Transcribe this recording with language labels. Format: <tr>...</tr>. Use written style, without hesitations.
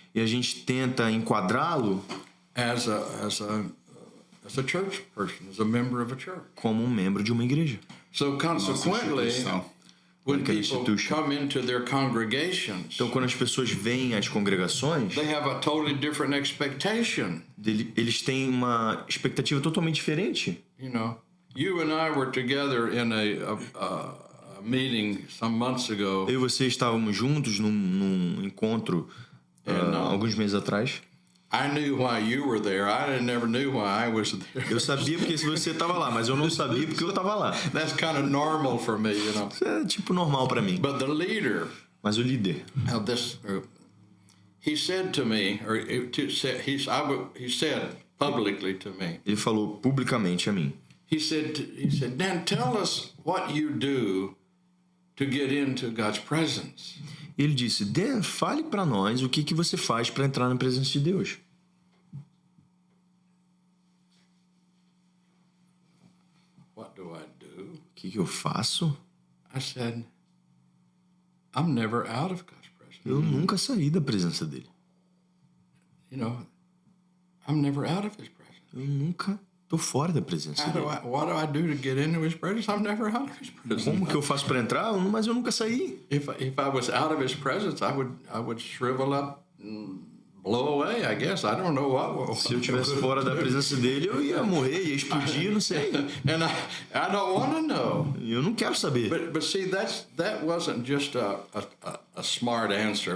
<pt>E a gente tenta enquadrá-lo</pt> <en>as a church person, as a member of a church.</en> <pt>como um membro de uma igreja.</pt> <en>So consequently, when Like an people institution. come into their congregations,</en> <pt>Então, quando as pessoas vêm às congregações,</pt> <en>they have a totally different expectation.</en> <pt>eles têm uma expectativa totalmente diferente.</pt> <en>You know, you and I were together in a meeting some months ago,</en> <pt>Eu e você estávamos juntos num encontro alguns meses atrás.</pt> <en>I knew why you were there. I never knew why I was there.</en> <pt>Eu sabia porque você estava lá, mas eu não sabia porque eu estava lá.</pt> <en>That's kind of normal for me, you know.</en> <pt>Isso é tipo normal para mim.</pt> <en>But the leader</en> <pt>Mas o líder,</pt> <en>of this group, he said to me, or he said publicly to me,</en> <pt>ele falou publicamente a mim.</pt> <en>he said, Dan, tell us what you do to get into God's presence.</en> <pt>Ele disse: Dan, fale para nós o que você faz para entrar na presença de Deus.</pt> <en>What do I do?</en> <pt>O que eu faço?</pt> <en>I said, I'm never out of God's presence.</en> <pt>Eu nunca saí da presença dele.</pt> <en>You know, I'm never out of His presence.</en> <pt>Eu nunca tô fora da presença dele.</pt> <en>What do I do to get into His presence? I'm never out of His presence.</en> <pt>Como que eu faço para entrar? Mas eu nunca saí.</pt> <en>If I was out of His presence, I would shrivel up and blow away. I guess I don't know what.</en> <pt>Se eu estivesse fora da presença dele, eu ia morrer, ia explodir, não sei.</pt> <en>And I don't want to know.</en> <pt>Eu não quero saber.</pt> <en>But see, that wasn't just a smart answer.</en>